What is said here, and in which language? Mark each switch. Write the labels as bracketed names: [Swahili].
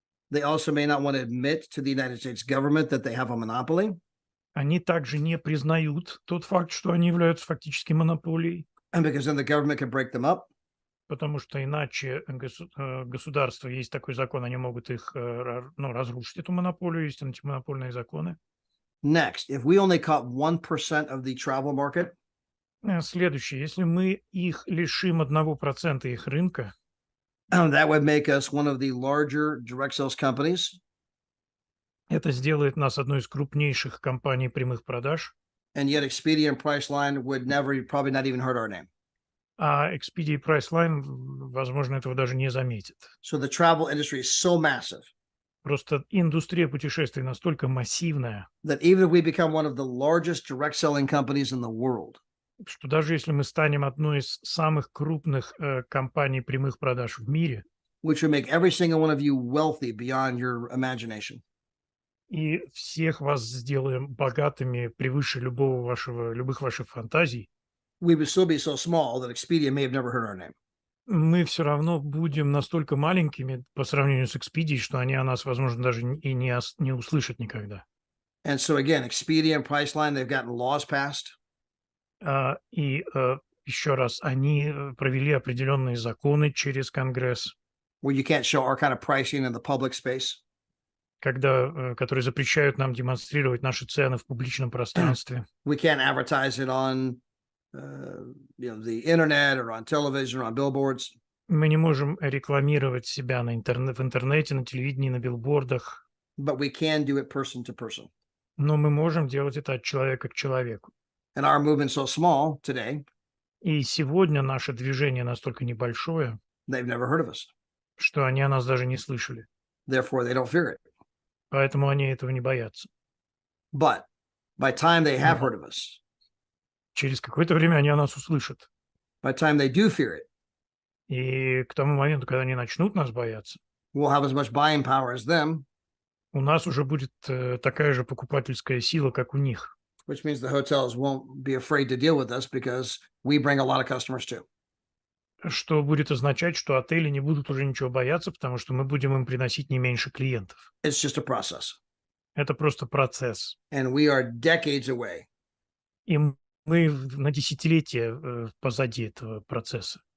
[English] They also may not want to admit to the United States government that they have a monopoly. [Russian] Они также не признают тот факт, что они являются фактически монополией. [English] And because then the government can break them up. [Russian] потому что иначе государство, есть такой закон, они могут их разрушить, эту монополию, есть антимонопольные законы. [English] Next, if we only caught 1% of the travel market, [Russian] Следующее, если мы их лишим 1% их рынка, [English] that would make us one of the larger direct sales companies. [Russian] это сделает нас одной из крупнейших компаний прямых продаж. [English] And yet Expedia and Priceline would never, probably not even heard our name. [Russian] А Expedia и Priceline, возможно, этого даже не заметят. [English] So the travel industry is so massive [Russian] Просто индустрия путешествий настолько массивная, [English] that even if we become one of the largest direct selling companies in the world, [Russian] что даже если мы станем одной из самых крупных компаний прямых продаж в мире, [English] which would make every single one of you wealthy beyond your imagination, [Russian] и всех вас сделаем богатыми превыше любых ваших фантазий, [English] we would still be so small that Expedia may have never heard our name. [Russian] мы все равно будем настолько маленькими по сравнению с Expedia, что они о нас, возможно, даже и не услышат никогда. [English] And so again, Expedia and Priceline, they've gotten laws passed [Russian] И еще раз, они провели определенные законы через Конгресс, [English] where you can't show our kind of pricing in the public space. [Russian] которые запрещают нам демонстрировать наши цены в публичном пространстве. [English] We can't advertise it on the internet or on television or on billboards. [Russian] Мы не можем рекламировать себя в интернете, на телевидении, на билбордах, [English] But we can do it person to person. [Russian] но мы можем делать это от человека к человеку. [English] And our movement's so small today, [Russian] И сегодня наше движение настолько небольшое, [English] they've never heard of us. [Russian] что они о нас даже не слышали. [English] Therefore, they don't fear it. [Russian] Поэтому они этого не боятся. [English] But by time they have heard of us, [Russian] Через какое-то время они о нас услышат. [English] by time they do fear it, [Russian] И к тому моменту, когда они начнут нас бояться, [English] we'll have as much buying power as them, [Russian] у нас уже будет такая же покупательская сила, как у них. [English] which means the hotels won't be afraid to deal with us because we bring a lot of customers too. [Russian] Что будет означать, что отели не будут уже ничего бояться, потому что мы будем им приносить не меньше клиентов. [English] It's just a process. [Russian] Это просто процесс. [English] And we are decades away [Russian] И мы на десятилетия позади этого процесса.